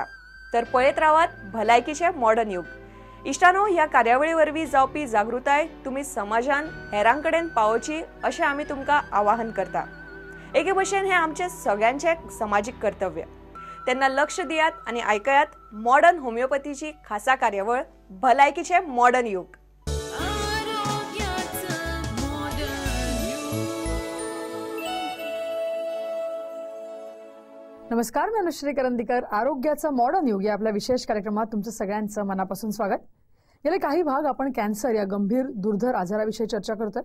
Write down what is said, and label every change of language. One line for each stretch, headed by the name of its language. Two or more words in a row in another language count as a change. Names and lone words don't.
Konkani: तर पळयत रावात भलायकीचे मॉडर्न युग. इष्टानो, ह्या कार्यावळी वरवीं जावपी जागृताय तुम्ही समाजान हेरांकडेन पावोवची अशें आमी तुमकां आवाहन करता. एके भशेन हे आमचे सगळ्यांचे सामाजिक कर्तव्य. तेन्ना लक्ष दियात आणि ऐकयात मॉडर्न होमिओपॅथीची खासा कार्यावळ भलायकीचे मॉडर्न युग.
Marathi: नमस्कार, मी अनुश्री करंदीकर. आरोग्याचा मॉडर्न युग या आपल्या विशेष कार्यक्रमात तुमचं सगळ्यांचं मनापासून स्वागत. गेले काही भाग आपण कॅन्सर या गंभीर दुर्धर आजाराविषयी चर्चा करतोय.